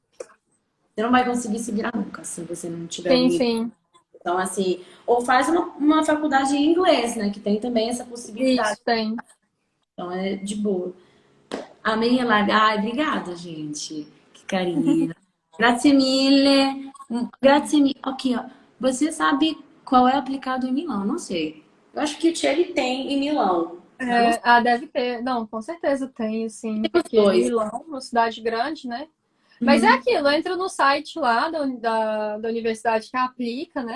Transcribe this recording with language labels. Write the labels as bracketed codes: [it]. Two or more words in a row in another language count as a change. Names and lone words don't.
[pt] você não vai conseguir se virar nunca se você não tiver o Sim, nível. sim. Então, assim, ou faz uma faculdade em inglês, né? Que tem também essa possibilidade. Isso, tem. Então, é de boa. Amém, Elaine. Ai, obrigada, gente. Que carinho. [it] Grazie mille. Grazie mille. [pt] Aqui, ó. Você sabe qual é aplicado em Milão? Não sei. Eu acho que o Thierry tem em Milão. Mas não sei Deve ter. Não, com certeza tem, assim, os porque dois. Milão, é uma cidade grande, né? Mas é Uhum. aquilo, entra no site lá da universidade que aplica, né?